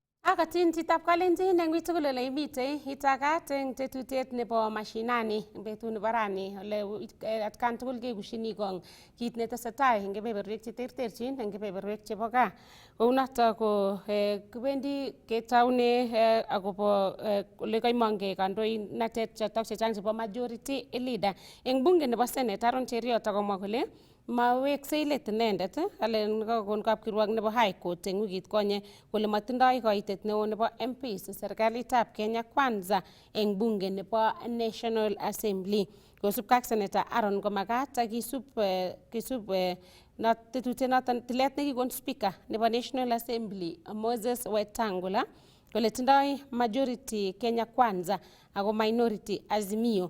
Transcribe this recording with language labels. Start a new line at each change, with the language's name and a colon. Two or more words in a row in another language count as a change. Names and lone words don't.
Kalenjin: Akatin chitap kalenjin eng witugul ole imitei itagat eng tetutiet nebo mashinani betut nebo rani ole atkan tugul kekushini kong kit netesetai eng kebeberwek cheterterchin eng kebeberwek chebo gaa. Kounoto ko kibendi ketaune akobo ole kaimongei kandoinatet chotok chechang chebo
English: majority leader
Kalenjin: eng bunge nebo Senate Aaron Cheriot akomwa kole maweksei let inendet alen kakon kapkirwok nebo High Court eng wikit konye kole matindoi kaitet neo nebo MPs serikalitab Kenya Kwanza eng bunge nebo National Assembly. Kosubkei ak Senator Aaron komakat kisub tetutiet noton tilet nekikon Speaker nebo National Assembly Moses Wetangula kole tindoi majority Kenya Kwanza ako minority Azimio.